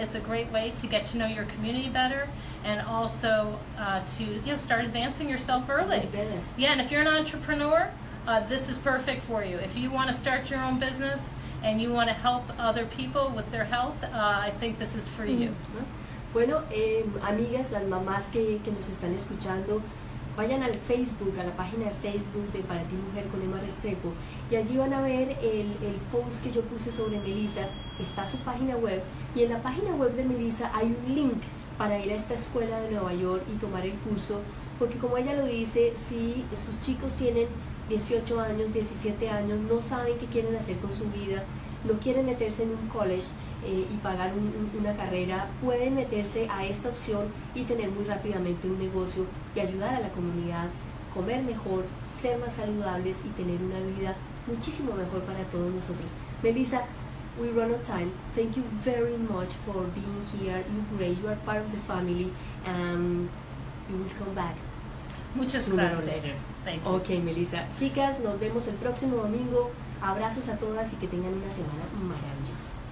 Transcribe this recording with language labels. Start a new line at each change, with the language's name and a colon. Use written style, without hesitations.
English: It's a great way to get to know your community better, and also to start advancing yourself early. Yeah, and if you're an entrepreneur, this is perfect for you. If you want to start your own business and you want to help other people with their health, I think this is for you.
Spanish: Bueno, amigas, las mamás que nos están escuchando, vayan al Facebook, a la página de Facebook de Para Ti Mujer con Emma Restrepo, y allí van a ver el post que yo puse sobre Melissa. Está su página web, y en la página web de Melissa hay un link para ir a esta escuela de Nueva York y tomar el curso, porque como ella lo dice, si sus chicos tienen 18 años, 17 años, no saben qué quieren hacer con su vida, no quieren meterse en un college y pagar una carrera, pueden meterse a esta opción y tener muy rápidamente un negocio y ayudar a la comunidad, comer mejor, ser más saludables y tener una vida muchísimo mejor para todos nosotros.
English: Melissa, we run out of time. Thank you very much for being here. You're great. You are part of the family, and you will come back.
Spanish: Muchas gracias.
English: Thank you. Ok, Melissa.
Spanish: Chicas, nos vemos el próximo domingo. Abrazos a todas y que tengan una semana maravillosa.